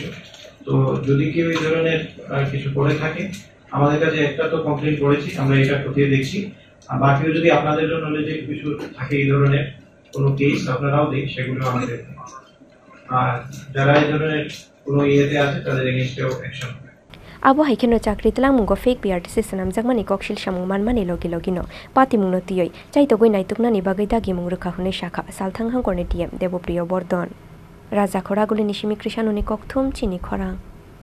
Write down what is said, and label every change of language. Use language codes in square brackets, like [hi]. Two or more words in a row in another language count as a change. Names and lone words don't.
[bn] তো যদি কেউ এই ধরনের কিছু করে থাকে, আমাদের কাছে একটা তো কমপ্লেন করেছি, আমরা এটা খতিয়ে দেখছি, আর বাকিও যদি আপনাদের নলেজে কিছু থাকে এই ধরনের কোনো কেস আপনারাও দিন, সেগুলো আমাদের, আর যারা এই ধরনের কোনো ইয়েতে আছে তাদের [en] against action [bn] হবে। [trp] Abo haikeno chakri tlang mungo fake PRTC Swnamjakmani kokshil samung manmani logi logino Patimungno tiyoi chaito goi naituknani bagai Dagimung Rwkha hune shakha salthang hangkorni TM Devopriyo Bordon Raja Khoraguli nishimi Krishanuni kokthum Chini Khorang